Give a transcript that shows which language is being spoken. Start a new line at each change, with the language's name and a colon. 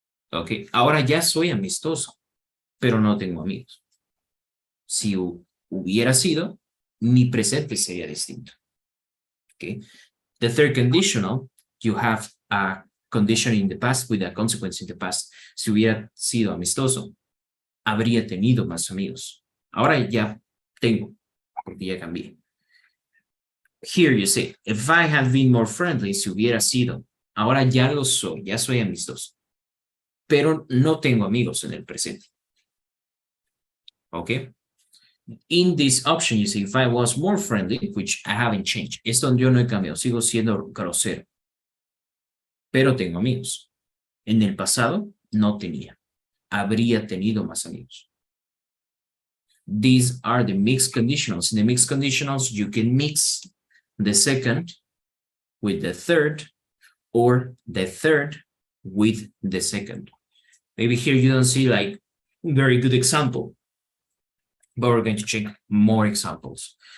Spanish: Ok, ahora ya soy amistoso, pero no tengo amigos. Si hubiera sido, mi presente sería distinto.
English: Okay, the third conditional, you have a condition in the past with a consequence in the past.
Spanish: Si hubiera sido amistoso, habría tenido más amigos. Ahora ya tengo, porque ya cambié.
English: Here you say, if I had been more friendly,
Spanish: si hubiera sido, ahora ya lo soy, ya soy amistoso, pero no tengo amigos en el presente. Okay.
English: In this option, you say, if I was more friendly, which I haven't changed.
Spanish: Esto yo no he cambiado, sigo siendo grosero, pero tengo amigos. En el pasado, no tenía. Habría tenido más amigos.
English: These are the mixed conditionals. In the mixed conditionals, you can mix the second with the third, or the third with the second. Maybe here you don't see like very good example, but we're going to check more examples.